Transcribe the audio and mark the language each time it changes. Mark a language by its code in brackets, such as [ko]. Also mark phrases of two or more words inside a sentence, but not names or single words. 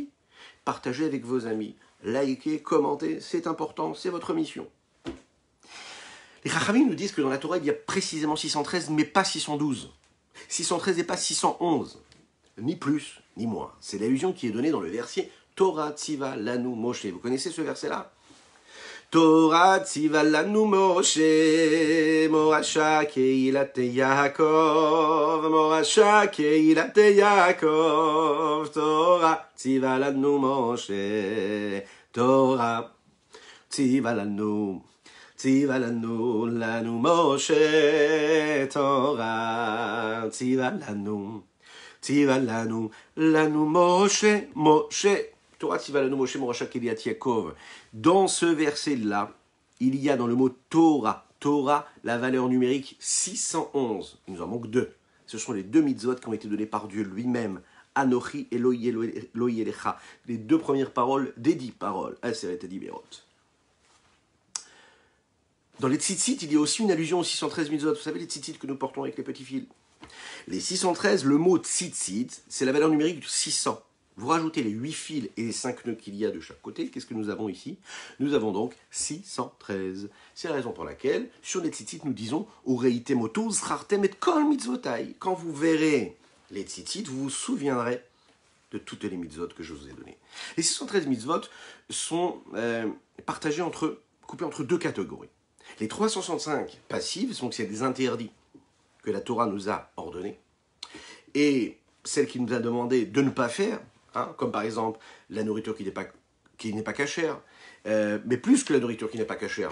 [fr] Partagez avec vos amis, likez, commentez, c'est important, c'est votre mission. Les Chachamim nous disent que dans la Torah, il y a précisément 613, mais pas 612. 613 et pas 611. Ni plus, ni moins. C'est l'allusion qui est donnée dans le verset [he] תורה צוה לנו משה. [fr] Vous connaissez ce verset-là? [he] תורה צוה לנו משה, מורשה קהלת יעקב, מורשה קהלת יעקב, תורה צוה לנו משה, תורה צוה לנו. צוה לנו, לנו משה, תורה, צוה לנו, לנו משה, משה, תורה, צוה לנו, משה, מורשה קהלת יעקב. [fr] Dans ce verset-là, il y a dans le mot Torah, Torah, la valeur numérique 611. Il nous en manque 2. Ce sont les 2 mitzvot qui ont été donnés par Dieu lui-même. [he] אנכי אלוהי אליך. [fr] Les 2 premières paroles des 10 paroles. [he] עשרת דברות. [fr] Dans les tzitzit, il y a aussi une allusion aux 613 mitzvot. Vous savez, les tzitzit que nous portons avec les petits fils. Les 613, le mot tzitzit, c'est la valeur numérique de 600. Vous rajoutez les 8 fils et les 5 nœuds qu'il y a de chaque côté. Qu'est-ce que nous avons ici? Nous avons donc 613. C'est la raison pour laquelle, sur les tzitzit, nous disons « [he] וראיתם אותו וזכרתם את כל מצוותי ». [fr] Quand vous verrez les tzitzit, vous vous souviendrez de toutes les mitzvot que je vous ai données. Les 613 mitzvot sont partagés coupés entre 2 catégories. Les 365 passives, donc c'est des interdits que la Torah nous a ordonnés, et celles qu'il nous a demandé de ne pas faire, hein, comme par exemple la nourriture qui n'est pas cachère, mais plus que la nourriture qui n'est pas cachère.